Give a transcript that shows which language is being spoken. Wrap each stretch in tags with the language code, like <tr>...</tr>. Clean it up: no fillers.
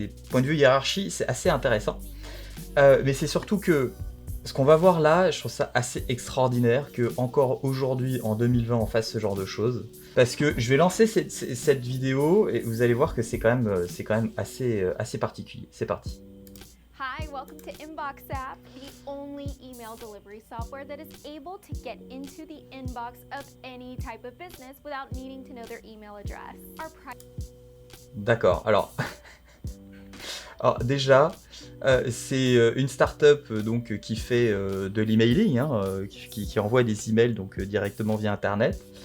<fr>Point de vue hiérarchie, c'est assez intéressant. Mais c'est surtout que ce qu'on va voir là, je trouve ça assez extraordinaire que encore aujourd'hui, en 2020, on fasse ce genre de choses. Parce que je vais lancer cette vidéo et vous allez voir que c'est quand même assez particulier. C'est parti.</fr> <en>Hi, welcome to InboxApp, the only email delivery software that is able to get into the inbox of any type of business without needing to know their email address.</en> <fr>D'accord, alors déjà, c'est une start-up donc, qui fait de l'emailing, qui envoie des emails donc, directement via Internet.</fr>